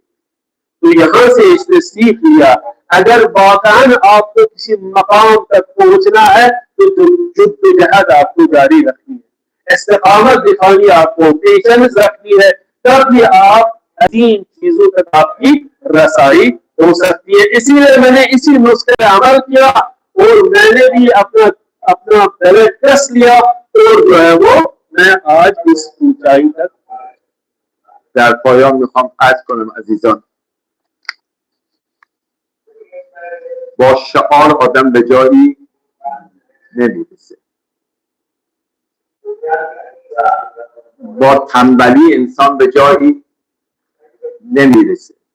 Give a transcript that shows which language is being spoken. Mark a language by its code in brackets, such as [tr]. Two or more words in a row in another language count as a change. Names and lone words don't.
[ur] تو یہاں سے اس نے سیکھ لیا اگر واقعاً آپ کو کسی مقام تک پہنچنا ہے تو جدوجہد آپ کو جاری رکھنی ہے, استقامت دکھانی, آپ کو پیشنس رکھنی ہے, تب بھی آپ عظیم چیزوں تک آپ کی رسائی ہو سکتی ہے. اسی لیے میں نے اسی نسخے پہ عمل کیا اور میں نے بھی اپنا پہلے ٹیسٹ لیا اور جو ہے وہ میں آج اس اونچائی تک. [fa] در پایان میخوام عرض کنم عزیزان با شعار آدم به جایی نمیرسه, با تنبلی انسان به جایی نمیرسه.